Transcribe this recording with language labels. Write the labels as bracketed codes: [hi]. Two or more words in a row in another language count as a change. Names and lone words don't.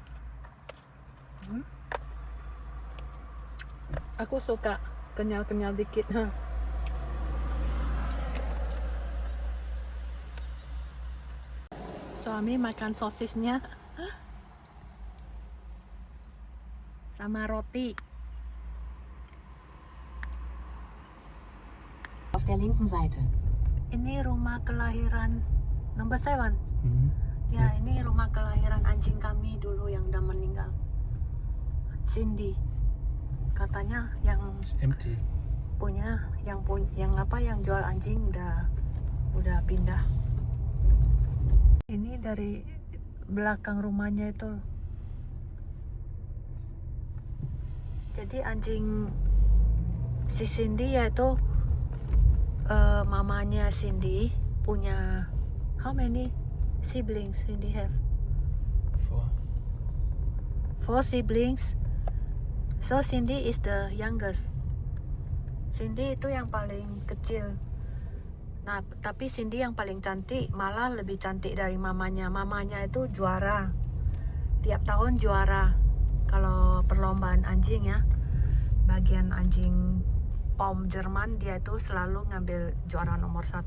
[id] Aku suka kenyal-kenyal dikit. Suami makan sosisnya sama roti. [de] Auf der linken Seite. [id] Ini rumah kelahiran number 7. Ya, ini rumah kelahiran anjing kami dulu yang udah meninggal. Cindy. Katanya yang Empty. yang jual anjing udah pindah. Ini dari belakang rumahnya itu. Jadi anjing si Cindy yaitu mamanya Cindy punya [en] how many siblings Cindy have? 4 siblings. So Cindy is the youngest. [id] Cindy itu yang paling kecil. Nah, tapi Cindy yang paling cantik, malah lebih cantik dari mamanya. Mamanya itu juara. Tiap tahun juara. Kalau perlombaan anjing ya. Bagian anjing Pom Jerman, dia itu selalu ngambil juara nomor 1.